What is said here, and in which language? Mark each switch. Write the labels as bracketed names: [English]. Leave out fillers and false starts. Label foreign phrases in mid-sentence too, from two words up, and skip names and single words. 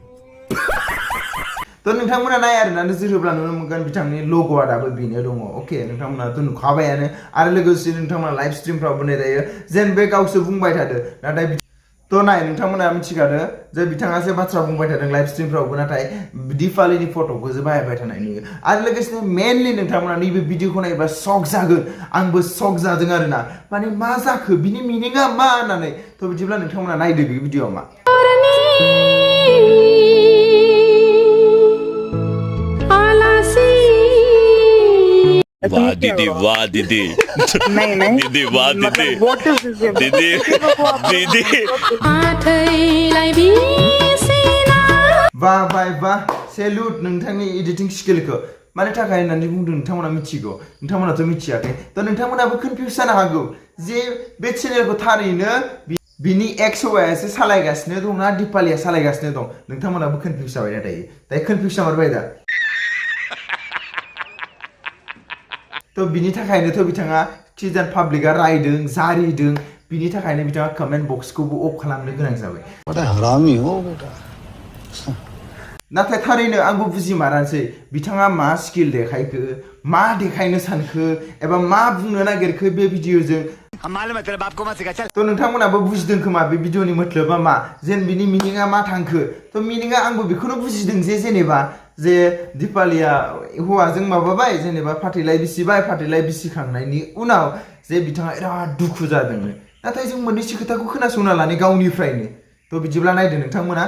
[Bodo] तो नोंथांमोना नाय आरोना नोजोर होब्ला नुनो मोनगोन बिथांनि लोगोआ दाबो बेनो दङ ओके नोंथांमोनाथ' नुखाबायानो आरो लोगोसे नोंथांमोना लाइभ स्ट्रिमफ्रावबो नायजायो जेन बे गावसो बुंबाय थादो नाथाय तो नाय नोंथांमोना मिथिखादो जे बिथाङा जे बाथ्रा बुंबाय थादों लाइभ स्ट्रिमफ्रावबो नाथाय दिपालिनि फट'खौसो बाहायबाय थानाय नुयो आरो लोगोसे मेनलि नोंथांमोना नैबे भिडिअखौ नायोबा शक जागोन आंबो शक जादों आरोना माने मा जाखो बिनि मिनिङा मा होननानै तो बिदिब्ला नोंथांमोना नायदो बे भिडिअआ मा [Hindi] वाह दीदी नहीं दीदी वाह दीदी दीदी [Bodo] वाह सेल्यूट नोंथांनि एडिटिं स्किलखौ मानि थाखाय होननानै बुंदों नोंथांमोना मिथिगौ नोंथांमोनाथ' मिथियाखै तो नोंथांमोनाबो कनफिउज जानो हागौ जे बे चेनेलखौ थारैनो बिनि एक्स हौवायासो सालायगासिनो दं ना दिपालिया सालायगासिनो दं नोंथांमोनाबो कनफिउज जाबाय ना दायो कनफिउज जामारबाय दा तो बिनि थाखायनोथ' बिथाङा खिजान पाब्लिकआ रायदों जारिदों बिनि थाखायनो बिथाङा कमेन्ट बक्सखौबो अफ खालामनो गोनां जाबाय [Hindi] हरामी हो बेटा [Bodo] नाथाय थारैनो आंबो बुजिमारासै बिथाङा मा स्किल देखायखो मा देखायनो सानखो एबा मा बुंनो नागिरखो बे भिडिअजों तो नोंथांमोनाबो बुजिदों खोमा बे भिडिअनि मतलबा मा जेन बिनि मिनिङा मा थांखो तो मिनिङा आंबो बेखौनो बुजिदों जे जेनेबा जे दिपालिया हौवाजों माबाबाय जेनेबा फाथैलाय बिसिखांनायनि उनाव जे बिथाङा बिराद दुखु जादोंनो नाथाय जों मोननैसो खोथाखौ खोनासंना लानो गावनिफ्रायनो तो बिदिब्ला नायदो नोंथांमोना